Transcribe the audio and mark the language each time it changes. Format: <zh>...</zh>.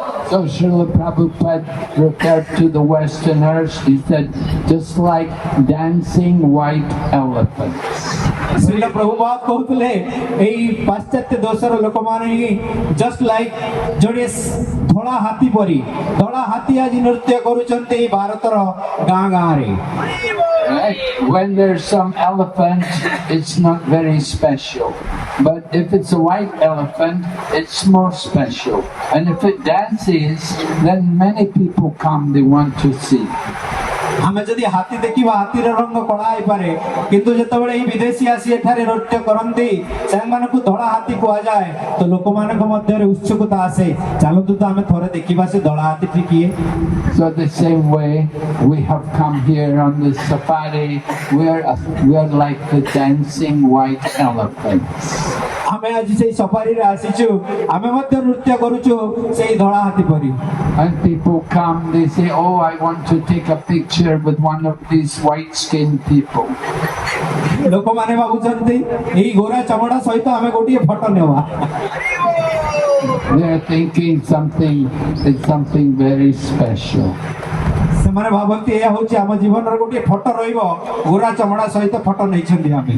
<en>So Srila Prabhupada referred to the Westerners, he said, just like dancing white elephants.</en> <or>Srila ପ୍ରଭୁପାଦ କହୁଥିଲେ ଏହି ପାଶ୍ଚାତ୍ୟ ଦେଶର ଲୋକମାନେ ହିଁ</or> <en>just like</en> <or>ଯୋଡ଼ିଏ ଧଳା ହାତୀ ପରି, ଧଳା ହାତୀ ଆଜି ନୃତ୍ୟ କରୁଛନ୍ତି ଭାରତର ଗାଁ ଗାଁରେ।</or> <en>Right? When there's some elephant, it's not very special. But if it's a white elephant, it's more special. And if it dances, then many people come, they want to see.</en> <or>ଆମେ ଯଦି ହାତୀ ଦେଖିବା ହାତୀର ରଙ୍ଗ କଳା ହେଇପାରେ, କିନ୍ତୁ ଯେତେବେଳେ ଏହି ବିଦେଶୀ ଆସି ଏଠାରେ ନୃତ୍ୟ କରନ୍ତି ସେମାନଙ୍କୁ ଧଳା ହାତୀ କୁହାଯାଏ, ତ ଲୋକମାନଙ୍କ ମଧ୍ୟରେ ଉତ୍ସୁକତା ଆସେ, ଚାଲନ୍ତୁ ତ ଆମେ ଥରେ ଦେଖିବା ସେ ଧଳା ହାତୀଟି କିଏ।</or> <en>So the same way we have come here on the safari, we are like the dancing white elephants.</en> <or>ଆମେ ଆଜି ସେଇ ସଫାରିରେ ଆସିଛୁ, ଆମେ ମଧ୍ୟ ନୃତ୍ୟ କରୁଛୁ ସେଇ ଧଳା ହାତୀ ପରି।</or> <en>And people come, they say, oh, I want to take a picture with one of these white-skinned people.</en> <or>ଲୋକମାନେ ଭାବୁଛନ୍ତି ଏଇ ଗୋରା ଚମଡ଼ା ସହିତ ଆମେ ଗୋଟିଏ ଫଟୋ ନେବା।</or> <en>They're thinking it's something very special.</en> <or>ସେମାନେ ଭାବନ୍ତି ଏହା ହେଉଛି ଆମ ଜୀବନର ଗୋଟିଏ ଫଟୋ ରହିବ, ଗୋରା ଚମଡ଼ା ସହିତ ଫଟୋ ନେଇଛନ୍ତି ଆମେ।</or>